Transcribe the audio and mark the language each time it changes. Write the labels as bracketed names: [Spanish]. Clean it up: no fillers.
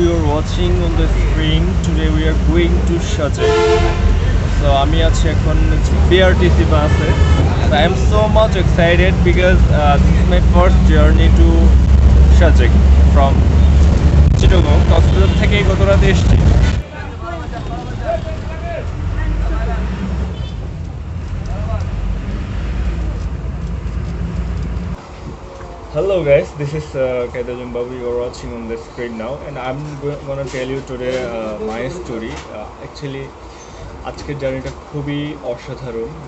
[English] You're watching on the screen. Today we are going to Shajak. [Bangla] So আমি আছি এখন BRTC বাসে. [English] I am so much excited because this is my first journey to Shajak from Chittagong. [Bangla] Cox's Bazar থেকে গত রাতে এসেছি. [English] Hello guys, this is Kaida Jumbabu. You're watching on the screen now, and I'm gonna tell you today my story. [Bangla] Actually, আজকের জার্নিটা খুবই অসাধারণ.